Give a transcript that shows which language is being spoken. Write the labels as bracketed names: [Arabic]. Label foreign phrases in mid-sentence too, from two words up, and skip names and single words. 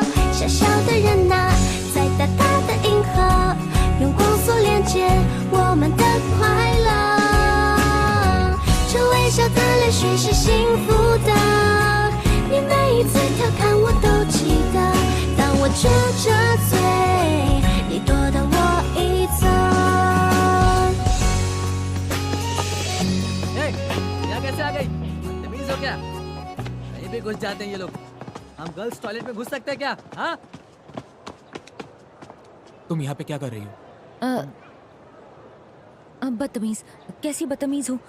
[Chinese] 小小的人啊，在大大的银河，用光速连接我们的快乐。这微笑的泪水许是幸福的。你每一次调侃我都记得，当我撅着嘴，你躲到我一侧。 [Hindi] यहाँ कैसे आ गई? बदतमीज हो क्या? कहीं भी घुस जाते हैं ये लोग। हम [English] girls toilet [Hindi] में घुस सकते हैं क्या? हाँ? तुम यहाँ पे क्या कर रही हो? बदतमीज। कैसी बदतमीज हूँ?